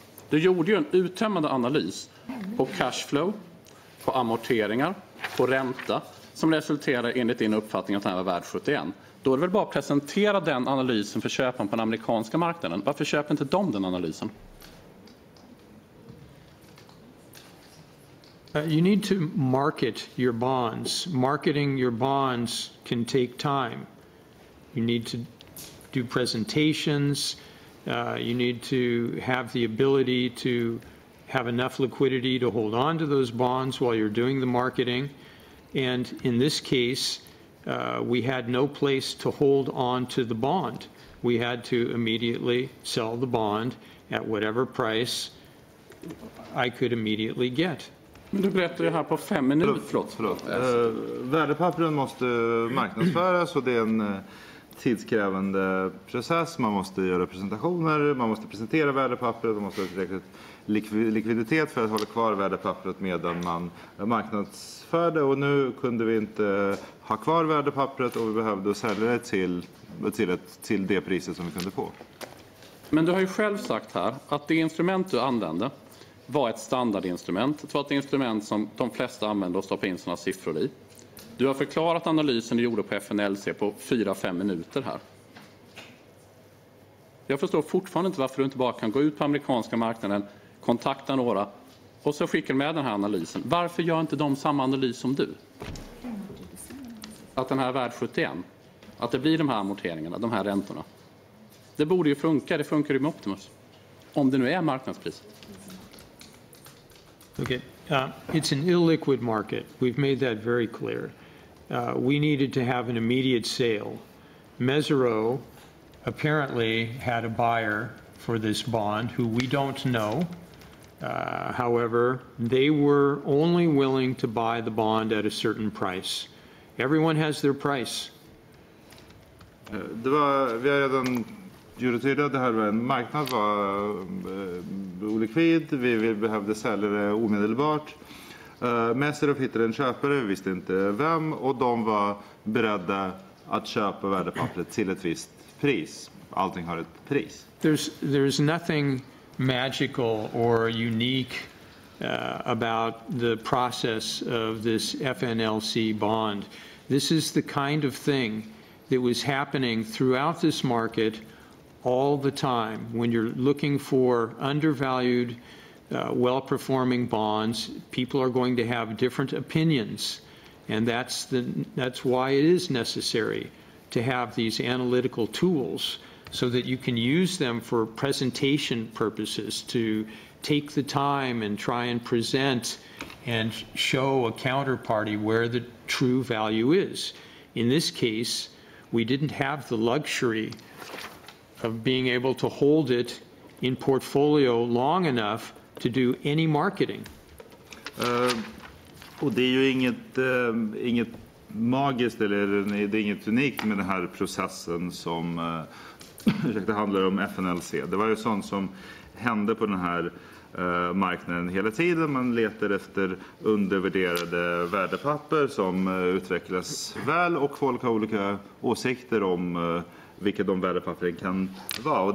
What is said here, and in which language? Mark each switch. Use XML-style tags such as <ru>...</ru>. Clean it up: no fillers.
<sv>Du gjorde ju en uttömmande analys på cashflow, på amorteringar, på ränta, som resulterar enligt din uppfattning att den här var värd 71. Då är det väl bara att presentera den analysen för köparen på den amerikanska marknaden. Varför köper inte de den analysen?</sv> <en>You need to market your bonds. Marketing your bonds can take time. You need to do presentations. You need to have the ability to have enough liquidity to hold on to those bonds while you're doing the marketing. And in this case, we had no place to hold on to the bond. We had to immediately sell the bond at whatever price I could immediately get.</en> <sv>Men du berättar det här på 5 minuter. Förlåt. Värdepappren måste marknadsföras, och det är en tidskrävande process. Man måste göra presentationer, man måste presentera värdepappret, man måste ha tillräckligt likviditet för att hålla kvar värdepappret medan man marknadsförde. Och nu kunde vi inte ha kvar värdepappret, och vi behövde sälja det till det priset som vi kunde få. Men du har ju själv sagt här att det instrument du använde var ett standardinstrument. Det var ett instrument som de flesta använder och stoppar in sådana siffror i. Du har förklarat analysen du gjorde på FNLC på 4-5 minuter här. Jag förstår fortfarande inte varför du inte bara kan gå ut på amerikanska marknaden, kontakta några och så skickar med den här analysen. Varför gör inte de samma analys som du? Att den här är värd 71. Att det blir de här amorteringarna, de här räntorna. Det borde ju funka, det funkar ju med Optimus. Om det nu är marknadspris.</sv> <en>Okay. It's an illiquid market. We've made that very clear. We needed to have an immediate sale. Mesero apparently had a buyer for this bond who we don't know. However, they were only willing to buy the bond at a certain price. Everyone has their price.</en> <sv>Vi har redan gjort det tydligt att det här var en marknad, var olikvid, vi behövde sälja det omedelbart. Mesero hittade en köpare, vi visste inte vem, och de var beredda att köpa värdepappret till ett visst pris. Allting har ett pris.</sv> <en>There's nothing magical or unique about the process of this FNLC bond. This is the kind of thing that was happening throughout this market all the time. When you're looking for undervalued, well-performing bonds, people are going to have different opinions, and that's why it is necessary to have these analytical tools so that you can use them for presentation purposes, to take the time and try and present and show a counterparty where the true value is. In this case, we didn't have the luxury of being able to hold it in portfolio long enough to do any marketing.</en> <sv>Och det är ju inget magiskt eller det är inget unikt med den här processen som det handlar om FNLC. Det var ju sånt som hände på den här marknaden hela tiden. Man letar efter undervärderade värdepapper som utvecklas väl, och folk har olika åsikter om vilka de värdepappren kan vara.</sv>